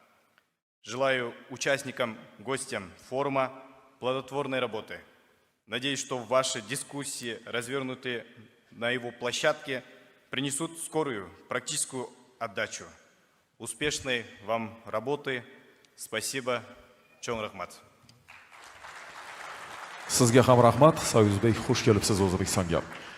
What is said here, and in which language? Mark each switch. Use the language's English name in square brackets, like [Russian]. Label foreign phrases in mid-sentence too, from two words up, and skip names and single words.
[Russian] Желаю участникам, гостям форума плодотворной работы. Надеюсь, что ваши дискуссии, развернутые на его площадке, принесут скорую практическую отдачу. Успешной вам работы. Спасибо. [Kyrgyz] Чоң рахмат. [Uzbek] Sizga ham rahmat. Sayuzbek, xush kelibsiz O'zbekistonga.